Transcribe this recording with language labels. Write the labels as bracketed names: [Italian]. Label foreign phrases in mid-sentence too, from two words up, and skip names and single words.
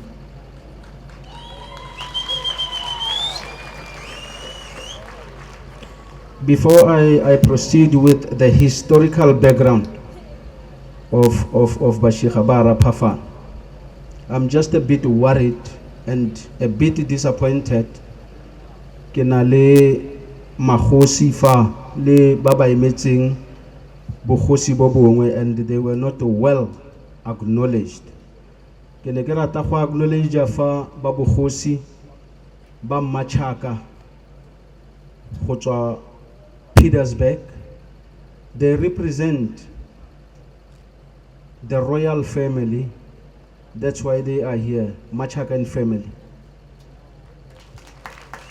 [English] Before I proceed with the historical background of Bashiga Raphafana, I'm just a bit worried and a bit disappointed. [Tswana] Ke na le magosi fa le ba ba emetseng bogosi bo bongwe [English] and they were not well acknowledged. [Tswana] Ke ne ke rata go acknowledge fa ba bogosi ba Machaka go tswa Pilanesberg. [English] They represent the royal family. That's why they are here, Machakan family.